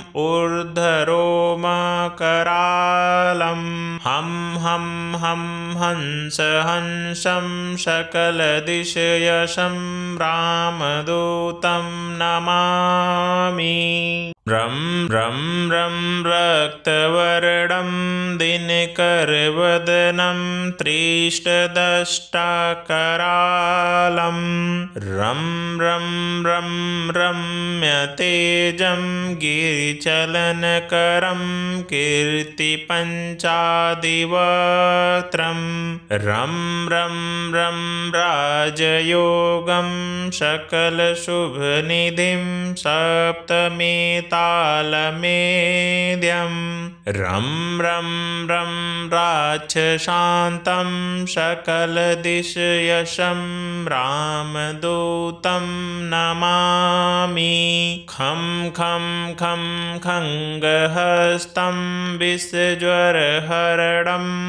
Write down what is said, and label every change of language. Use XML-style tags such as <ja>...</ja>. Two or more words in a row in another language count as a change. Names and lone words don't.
<sa>ऊर्ध्वरोमकरालं हं हं हं हंसहंसं सकलदिशयशं रामदूतं नमामि रं रं रं रक्तवर्णं दिनकरवदनं त्रिष्टदष्टाकरालं रं रं रं रम्यतेजं गिरिचलनकरं कीर्तिपञ्चादिवक्त्रं रं रं रं राजयोगं सकलशुभनिधिं सप्तमीतालमेद्यं रं रं रं राक्षसान्तं सकलदिशयशं रामदूतं नमामि खं खं खं खङ्गहस्तं विषज्वरहरणं</sa>